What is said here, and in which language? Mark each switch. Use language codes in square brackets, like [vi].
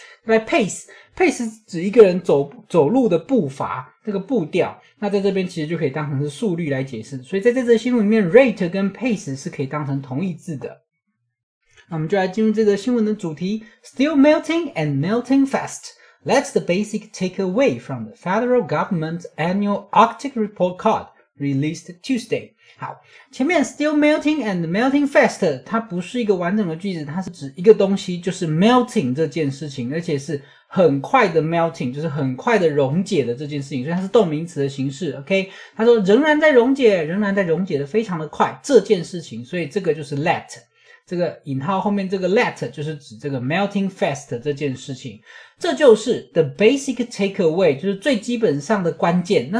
[zh] 来 pace 指一个人走路的步伐，这个步调，那在这边其实就可以当成是速率来解释，所以在这则新闻里面 rate 跟 pace 是可以当成同义字的。那我们就来进入这个新闻的主题 [en] Still melting and melting fast. That's the basic takeaway from the federal government's annual Arctic report card released Tuesday. [zh] 好，前面 [en] still melting and melting fast [zh] 它不是一个完整的句子，它是指一个东西就是 melting 这件事情，而且是很快的 melting， 就是很快的溶解的这件事情，所以它是动名词的形式 OK。他说仍然在溶解的非常的快这件事情，所以这个就是 let， 这个引号后面这个 let 就是指这个 [en] melting fast [zh] 这件事情，这就是 [en] the basic takeaway， [zh] 就是最基本上的关键。